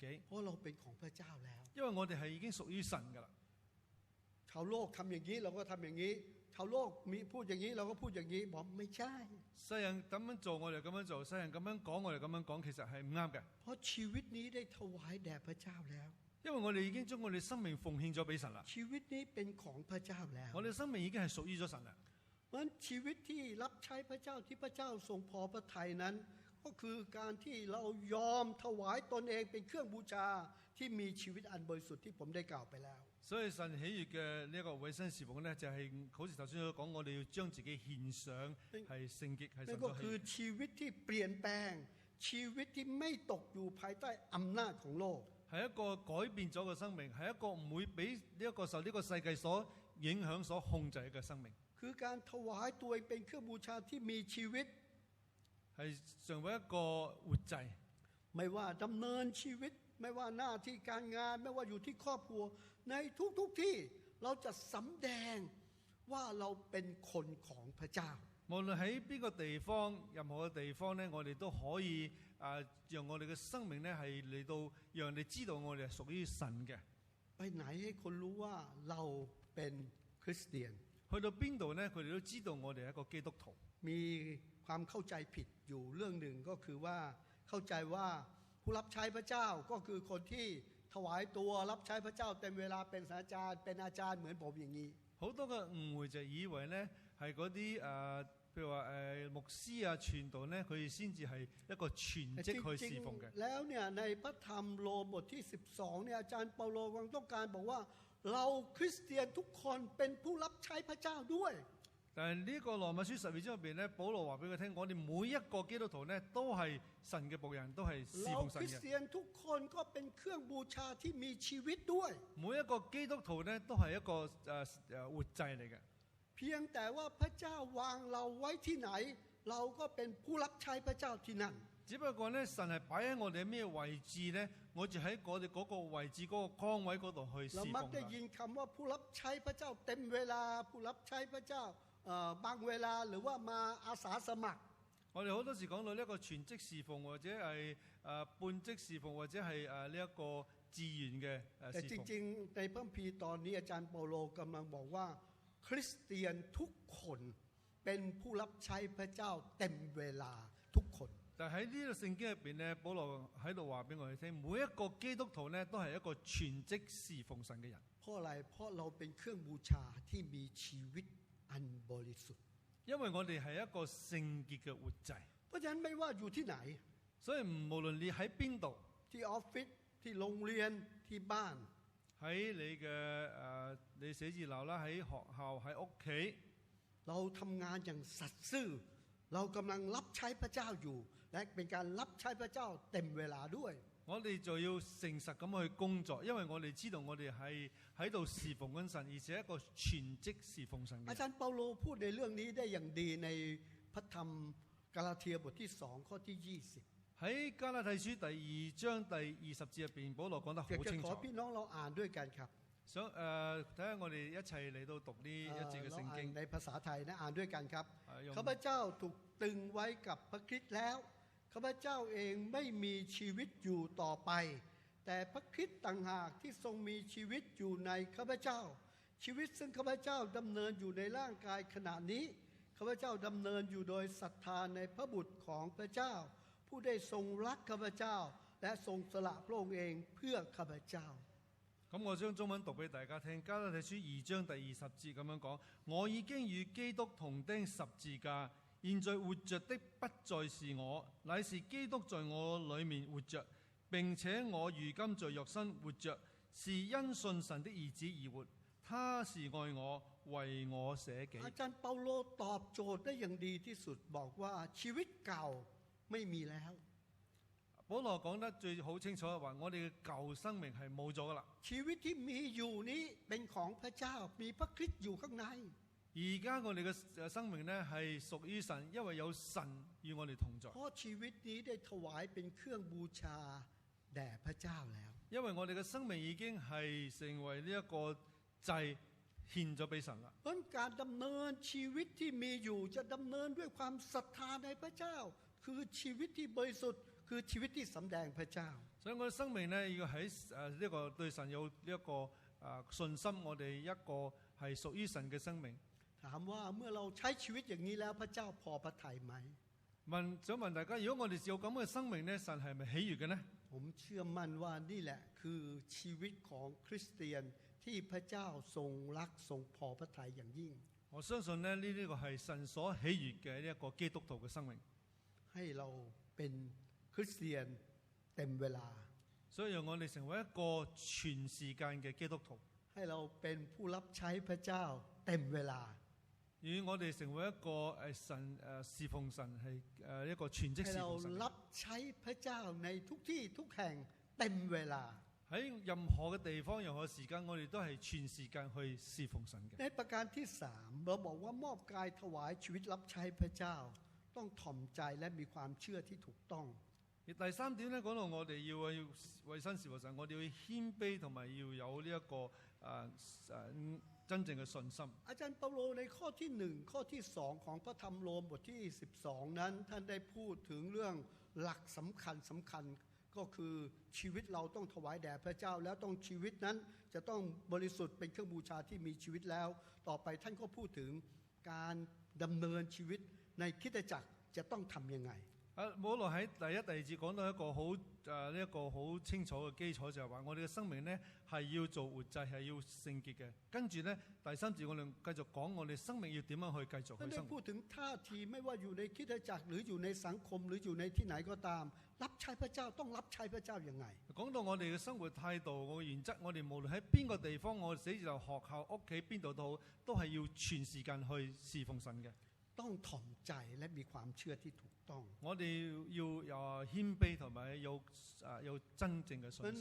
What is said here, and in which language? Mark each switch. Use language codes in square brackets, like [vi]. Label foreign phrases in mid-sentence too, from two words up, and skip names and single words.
[th] เพราะเราเป็นของพระเจ้าแล้ว [yue] 因為我哋係已經屬於神㗎啦。 [th] ชาวโลกทำอย่างนี้เราก็ทำอย่างนี้ชาวโลกมีพูดอย่างนี้เราก็พูดอย่างนี้บอกไม่ใช่ [yue] 世人咁樣做我哋咁樣做，世人咁樣講我哋咁樣講，其實係唔啱嘅。 [th] เพราะชีวิตนี้ได้ถวายแด่พระเจ้าแล้ว [yue] 因為我哋已經將我哋生命奉獻咗俾神啦。 [th] ชีวิตนี้เป็นของพระเจ้าแล้ว [yue] 我哋生命已經係屬於咗神啦。 [th] เพราะฉะนั้นชีวิตที่รับใช้พระเจ้าที่พระเจ้าทรงพอพระทัยนั้นก็คือการที่เรายอมถวายตนเองเป็นเครื่องบูชาที่มีชีวิตอันบริสุทธิ์ที่ผมได้กล่าวไปแล้ว [yue] 所以神喜悅嘅呢一個委身侍奉咧，就係好似頭先所講，我哋要將自己獻上，係聖潔，係神所喜悅。 [th] นั่นก็คือชีวิตที่เปลี่ยนแปลงชีวิตที่ไม่ตกอยู่ภายใต้อำนาจของโลก [yue] 係一個改變咗嘅生命，係一個唔會俾呢一個受呢個世界所影響、所控制嘅生命。 [th] คือการถวายตัวเองเป็นเครื่องบูชาที่มีชีวิต [yue] 係成為一個活祭。 [th] ไม่ว่าดำเนินชีวิตไม่ว่าหน้าที่การงานไม่ว่าอยู่ที่ครอบครัวในทุกที่เราจะสำแดงว่าเราเป็นคนของพระเจ้า [yue] 無論喺邊個地方，任何嘅地方咧，我哋都可以讓我哋嘅生命咧係嚟到，讓你知道我哋係屬於神嘅。 [th] ไปไหนให้คนรู้ว่าเราเป็นคริสเตียน [yue] 去到邊度咧，佢哋都知道我哋係一個基督徒。 [th] มีความเข้าใจผิดอยู่เรื่องหนึ่งก็คือว่าเข้าใจว่าผู้รับใช้พระเจ้าก็คือคนที่ถวายตัวรับใช้พระเจ้าเต็มเวลาเป็นศาสตราจารย์เป็นอาจารย์เหมือนผมอย่างนี้ [yue] 好多嘅誤會就以為咧係嗰啲譬如話牧師啊、傳道咧，佢哋先至係一個全職去侍奉嘅。 [th] แล้วเนี่ยในพระธรรมโรมบทที่12เนี่ยอาจารย์เปาโลกำลังต้องการบอกว่าเราคริสเตียนทุกคนเป็นผู้รับใช้พระเจ้าด้วย [yue] 但係呢個羅馬書12章入邊咧，保羅話俾佢聽，我哋每一個基督徒咧都係神嘅僕人，都係侍奉神 [th] เราคริสเตียนทุกคนก็เป็นเครื่องบูชาที่มีชีวิตด้วย [yue] 每一個基督徒咧都係一個活祭嚟嘅。 [th] เพียงแต่ว่าพระเจ้าวางเราไว้ที่ไหนเราก็เป็นผู้รับใช้พระเจ้าที่นั่น [yue] 只不過咧，神係擺喺我哋咩位置咧，我就喺我哋嗰個位置嗰個崗位嗰度去侍奉。 [th] เรามักได้ยินคำว่าผู้รับใช้พระเจ้าเต็มเวลาผู้รับใช้พระเจ้าบางเวลาหรือว่ามาอาสาสมัคร [yue] 我哋好多時講到呢一個全職侍奉，或者係半職侍奉，或者係呢一個自願嘅 [th] แต่ [yue] 侍奉。 [th] จริงๆในพระคัมภีร์ตอนนี้อาจารย์เปาโลกำลังบอกว่าคริสเตียนทุกคนเป็นผู้รับใช้พระเจ้าเต็มเวลาทุกคน [yue] 但喺呢個聖經入邊咧，保羅喺度話俾我哋聽，每一個基督徒咧都係一個全職侍奉神嘅人。 [th] เพราะอะไรเพราะเราเป็นเครื่องบูชาที่มีชีวิตอันบริสุทธิ์ [yue] 因為我哋係一個聖潔嘅活祭， [th] เพราะฉะนั้นไม่ว่าอยู่ที่ไหน [yue] 所以無論你喺邊度， [th] ที่ออฟฟิศที่โรงเรียนที่บ้าน [yue] 喺你寫字樓啦，喺學校喺屋企， [th] เราทำงานอย่างสัตย์ซื่อเรากำลังรับใช้พระเจ้าอยู่และเป็นการรับใช้พระเจ้าเต็มเวลาด้วย [yue] 我哋就要誠實咁去工作，因為我哋知道我哋係喺度侍奉緊神，而且一個全職侍奉神嘅。 [th] อาจารย์เปาโลพูดในเรื่องนี้ได้อย่างดีในพระธรรมกาลาเทียบทที่2ข้อที่20 [yue] 喺加拉太書第2章第20節入邊，保羅講得好清楚。 [th] ขอพี่น้องเราอ่านด้วยกันครับ [yue] 想睇下我哋一齊嚟到讀呢一節嘅聖經。 [th] ในภาษาไทยนะอ่านด้วยกันครับข้าพเจ้าถูกตึงไว้กับพระคริสต์แล้วข้าพเจ้าเองไม่มีชีวิตอยู่ต่อไปแต่พระคริสต์ต่างหากที่ทรงมีชีวิตอยู่ในข้าพเจ้าชีวิตซึ่งข้าพเจ้าดำเนินอยู่ในร่างกายขณะนี้ข้าพเจ้าดำเนินอยู่โดยศรัทธาในพระบุตรของพระเจ้าผู้ได้ทรงรักข้าพเจ้าและทรงสละพระองค์เองเพื่อข้าพเจ้า [yue] 咁我將中文讀俾大家聽，加拉太書2章第20節咁樣講：我已經與基督同釘十字架，現在活着的不再是我，乃是基督在我裏面活着。並且我如今在肉身活着，是因信神的兒子而活。他是愛我，為我捨己。 [th] อาจารย์เปาโลตอบโจทย์ได้อย่างดีที่สุดบอกว่าชีวิตเก่าไม่มีแล้ว [yue] 保羅講得最好清楚嘅話，我哋嘅舊生命係冇咗噶啦。 [th] ชีวิตที่มีอยู่นี้เป็นของพระเจ้ามีพระคริสต์อยู่ข้างใน [yue] 而家我哋嘅生命咧係屬於神，因為有神與我哋同在。 [th] เพราะชีวิตนี้ได้ถวายเป็นเครื่องบูชาแด่พระเจ้าแล้ว [yue] 因為我哋嘅生命已經係成為呢一個祭獻咗俾神啦。 [th] เพราะการดำเนินชีวิตที่มีอยู่จะดำเนินด้วยความศรัทธาในพระเจ้าคือชีวิตที่บริสุทธิ์คือชีวิตที่สำแดงพระเจ้า [yue] 所以我哋生命咧要喺呢個對神有呢一個信心，我哋一個係屬於神嘅生命。 [th] ถามว่าเมื่อเราใช้ชีวิตอย่างนี้แล้วพระเจ้าพอพระทัยไหม [yue] 想問大家，如果我哋有咁嘅生命咧，神係咪喜悅嘅呢？ [th] ผมเชื่อมั่นว่านี่แหละคือชีวิตของคริสเตียนที่พระเจ้าทรงรักทรงพอพระทัยอย่างยิ่ง [yue] 我相信咧呢個係神所喜悅嘅呢一個基督徒嘅生命。 [th] ให้เราเป็นคริสเตียนเต็มเวลา [yue] 所以讓我哋成為一個全時間嘅基督徒。 [th] ให้เราเป็นผู้รับใช้พระเจ้าเต็มเวลา [yue] 與我哋成為一個神侍奉神係一個全職侍奉神。 [th] ให้เรารับใช้พระเจ้าในทุกที่ทุกแห่งเต็มเวลา [yue] 喺任何嘅地方、任何時間，我哋都係全時間去侍奉神嘅。 [th] ในประการที่3เราบอกว่ามอบกายถวายชีวิตรับใช้พระเจ้าต้องถ่อมใจและมีความเชื่อที่ถูกต้อง [yue] 第第三點咧，講到我哋要為身侍奉神，我哋要謙卑同埋要有呢一個真正嘅信心。 [th] อาจารย์เปาโลในข้อที่1ข้อที่2ของพระธรรมโรมบทที่12นั้นท่านได้พูดถึงเรื่องหลักสำคัญก็คือชีวิตเราต้องถวายแด่พระเจ้าแล้วต้องชีวิตนั้นจะต้องบริสุทธิ์เป็นเครื่องบูชาที่มีชีวิตแล้วต่อไปท่านก็พูดถึงการดำเนินชีวิตในคริสตจักรจะต้องทำยังไง [yue] 保羅喺第一、第二節講到一個呢一個好清楚嘅基礎，就係話我哋嘅生命呢係要做活祭，係要聖潔嘅。跟住呢第三節我哋繼續講我哋生命要點樣去繼續去生活。 [th] พูดถึงท่าทีไม่ว่าอยู่ในคริสตจักรหรืออยู่ในสังคมหรืออยู่ในที่ไหนก็ตามรับใช้พระเจ้าต้องรับใช้พระเจ้ายังไง [yue] 講到我哋嘅生活態度，我嘅原則，我哋無論喺邊個地方，我死就學校、屋企邊度都好，都係要全時間去侍奉神嘅。 [th] ต้องถ่อมใจและมีความเชื่อที่ถูกต้อง [yue] 我哋要謙卑同埋有真正嘅信心。